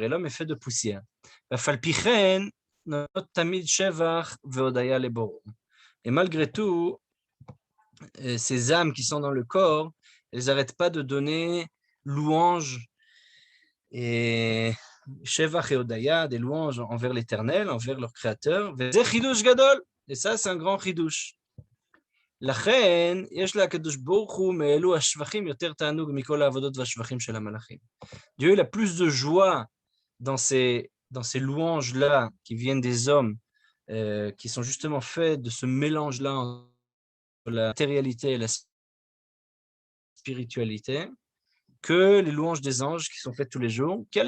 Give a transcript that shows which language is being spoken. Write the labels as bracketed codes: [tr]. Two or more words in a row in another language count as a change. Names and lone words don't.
[fr] Et l'homme est fait de poussière. Et malgré tout, ces âmes qui sont dans le corps, elles n'arrêtent pas de donner louange et Shevach et Odaya, des louanges envers l'Éternel, envers leur Créateur. Et ça, c'est un grand chidouche. [he] לכן, יש לקדוש ברוך הוא מאלו השבחים יותר תענוג מכל העבודות והשבחים של המלאכים. [fr] Dieu il a plus de joie dans ces louanges-là qui viennent des hommes, qui sont justement faits de ce mélange-là entre la matérialité et la spiritualité, que les louanges des anges qui sont faites tous les jours.